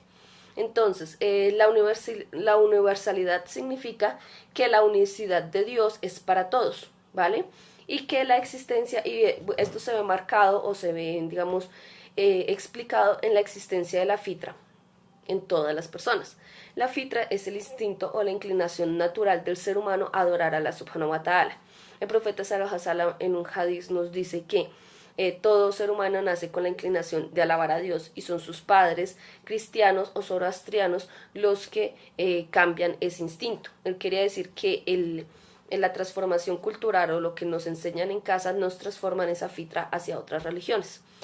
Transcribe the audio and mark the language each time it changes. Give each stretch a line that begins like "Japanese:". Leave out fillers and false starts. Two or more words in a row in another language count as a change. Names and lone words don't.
Spanish: Entonces, la universalidad significa que la unicidad de Dios es para todos, ¿vale? Y que la existencia, y esto se ve marcado o se ve, digamos, explicado en la existencia de la fitra en todas las personas. La fitra es el instinto o la inclinación natural del ser humano a adorar a
Arabic: الله سبحانه وتعالى.
Spanish: El profeta
Arabic: صلى الله عليه وسلم
Spanish: en un hadiz nos dice que todo ser humano nace con la inclinación de alabar a Dios y son sus padres, cristianos o zoroastrianos, los que cambian ese instinto. Él quería decir que en la transformación cultural o lo que nos enseñan en casa nos transforman esa fitra hacia otras religiones.